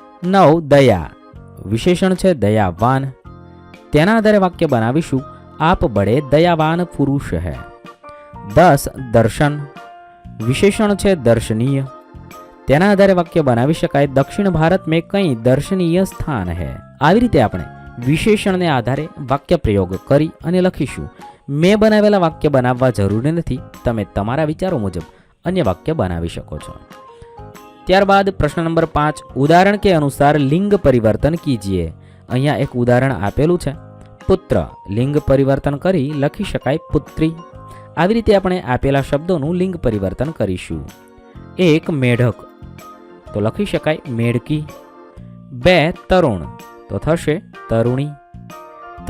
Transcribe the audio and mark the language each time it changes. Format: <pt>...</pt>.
<hi>9, दया, विशेषण है दयावान।</hi> <gu>तेना आधारे वाक्य बनावीशु</gu> <hi>आप बड़े दयावान पुरुष है। 10, दर्शन, विशेषण है दर्शनीय।</hi> <gu>तेना आधारे वाक्य बनावी शकाय</gu> <hi>दक्षिण भारत में कई दर्शनीय स्थान है।</hi> <gu>આવી રીતે આપણે વિશેષણને આધારે વાક્ય પ્રયોગ કરી અને લખીશું। મેં બનાવેલા વાક્ય બનાવવા જરૂરી નથી, તમે તમારા વિચારો મુજબ અન્ય વાક્ય બનાવી શકો છો। ત્યારબાદ પ્રશ્ન નંબર 5, ઉદાહરણ</gu> <hi>के अनुसार लिंग परिवर्तन कीजिए।</hi> <gu>અહીંયા એક ઉદાહરણ આપેલું છે, પુત્ર, લિંગ પરિવર્તન કરી લખી શકાય પુત્રી। આવી રીતે આપણે આપેલા શબ્દોનું લિંગ પરિવર્તન કરીશું। 1, મેઢક, તો લખી શકાય મેઢકી। 2, તરુણ, તો થશે તરુણી।</gu>